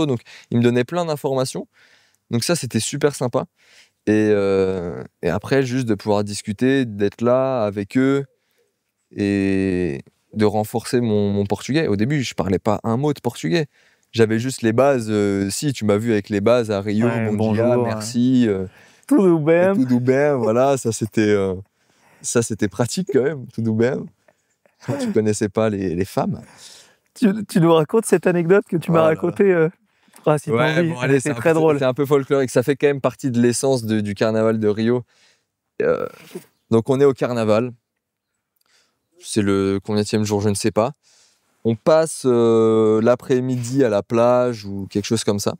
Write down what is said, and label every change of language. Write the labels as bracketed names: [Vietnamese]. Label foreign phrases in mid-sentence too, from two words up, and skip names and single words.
[French] Donc il me donnait plein d'informations. Donc ça, c'était super sympa. Et après, juste de pouvoir discuter, d'être là avec eux et de renforcer mon portugais. Au début, je parlais pas un mot de portugais. J'avais juste les bases. Si, tu m'as vu avec les bases à Rio, Ouais, [Portuguese] bon dia, [French] bonjour, merci, [Portuguese] Tudo bem? tudo bem, [French] voilà, ça c'était pratique quand même, [Portuguese] tudo bem. [French] Quand tu connaissais pas les femmes. Tu nous racontes cette anecdote que tu m'as Voilà. racontée si t'as envie. Bon, allez, C'est très drôle. c'est un peu folklorique. Ça fait quand même partie de l'essence du carnaval de Rio. Donc on est au carnaval. C'est le combienième jour, je ne sais pas. On passe l'après-midi à la plage ou quelque chose comme ça.